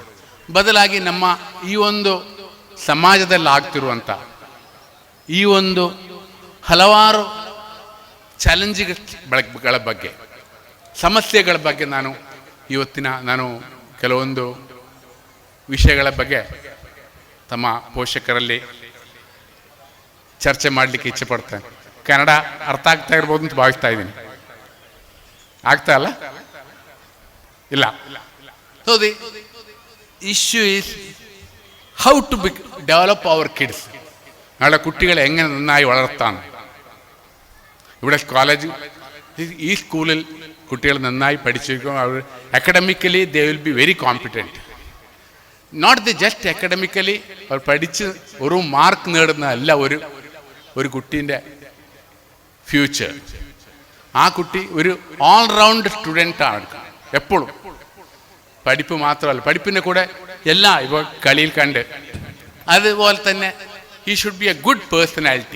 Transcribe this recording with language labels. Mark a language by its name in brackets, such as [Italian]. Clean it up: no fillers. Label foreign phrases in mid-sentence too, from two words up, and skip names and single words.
[Kannada] ಬದಲಾಗಿ ನಮ್ಮ ಈ ಒಂದು ಸಮಾಜದಲ್ಲಿ ಆಗ್ತಿರುವಂಥ ಈ ಒಂದು ಹಲವಾರು ಚಾಲೆಂಜ್ಗಳ ಬಗ್ಗೆ, ಸಮಸ್ಯೆಗಳ ಬಗ್ಗೆ ನಾನು ಕೆಲವೊಂದು ವಿಷಯಗಳ ಬಗ್ಗೆ ತಮ್ಮ ಪೋಷಕರಲ್ಲಿ ಚರ್ಚೆ ಮಾಡಲಿಕ್ಕೆ ಇಚ್ಛೆ ಪಡ್ತೇನೆ. ಕನ್ನಡ ಅರ್ಥ ಆಗ್ತಾ ಇರ್ಬೋದು ಅಂತ ಭಾವಿಸ್ತಾ ಇದ್ದೀನಿ. ಆಗ್ತಾ ಅಲ್ಲ? ಇಲ್ಲ. [English] so the issue is how to develop our kids. [Malayalam] ഞങ്ങളുടെ കുട്ടികളെ എങ്ങനെ നന്നായി വളർത്താം. ഇവിടെ ഈ സ്കൂളിൽ കുട്ടികൾ നന്നായി പഠിച്ചിരിക്കും. [English] അവർ academically they will be very competent. not the just academically [Malayalam] അവർ പഠിച്ച് ഒരു മാർക്ക് നേടുന്നതല്ല ഒരു കുട്ടീൻ്റെ ഫ്യൂച്ചർ. ആ കുട്ടി ഒരു ഓൾറൗണ്ട് സ്റ്റുഡൻ്റാണ് എപ്പോഴും. പഠിപ്പ് മാത്രമല്ല, പഠിപ്പിൻ്റെ കൂടെ എല്ലാം ഇപ്പോൾ കളിയിൽ കണ്ട് അതുപോലെ തന്നെ [English] he should be a good personality.